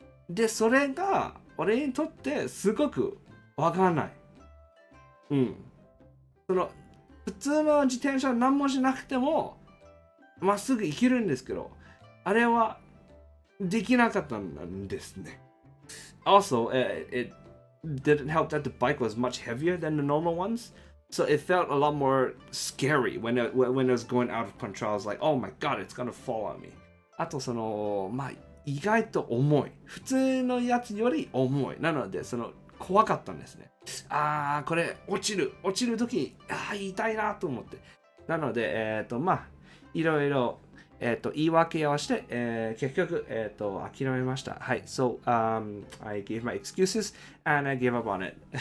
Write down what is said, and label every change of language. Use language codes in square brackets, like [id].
[ja] で、それが俺にとってすごくわからない。その普通の自転車何もしなくてもまっすぐ行けるんですけど、あれはできなかったんですね。 [en] Also, it didn't help that the bike was much heavier than the normal ones, so it felt a lot more scary when it was going out of control. I was like, oh my god, it's gonna fall on me. [ja] あとそのまあ意外と重い。普通のやつより重い。なのでその怖かったんですね。これ落ちる時痛いなと思って。なのでまあいろいろ言い訳をして、結局諦めました。はい。 [en] So, I gave my excuses and I gave up on it.